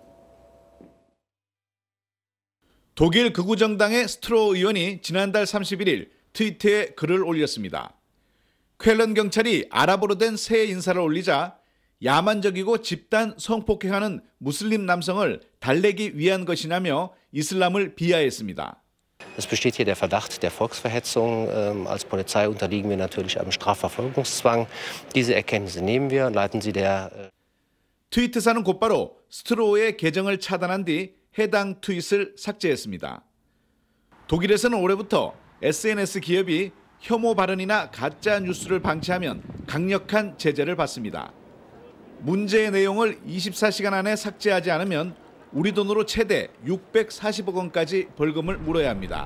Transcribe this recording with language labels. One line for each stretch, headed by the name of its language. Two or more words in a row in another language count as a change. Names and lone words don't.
Korean: 독일 극우정당의 스트로 의원이 지난달 31일 트위터에 글을 올렸습니다. 쾰른 경찰이 아랍어로 된 새 인사를 올리자 야만적이고 집단 성폭행하는 무슬림 남성을 달래기 위한 것이냐며 이슬람을 비하했습니다.
German: Es besteht hier der Verdacht der Volksverhetzung. Als Polizei unterliegen wir natürlich einem Strafverfolgungszwang. Diese Erkenntnisse nehmen wir und leiten sie der
Korean: 트위트사는 곧바로 스트로우의 계정을 차단한 뒤 해당 트윗을 삭제했습니다. 독일에서는 올해부터 SNS 기업이 혐오 발언이나 가짜 뉴스를 방치하면 강력한 제재를 받습니다. 문제의 내용을 24시간 안에 삭제하지 않으면 우리 돈으로 최대 640억 원까지 벌금을 물어야 합니다.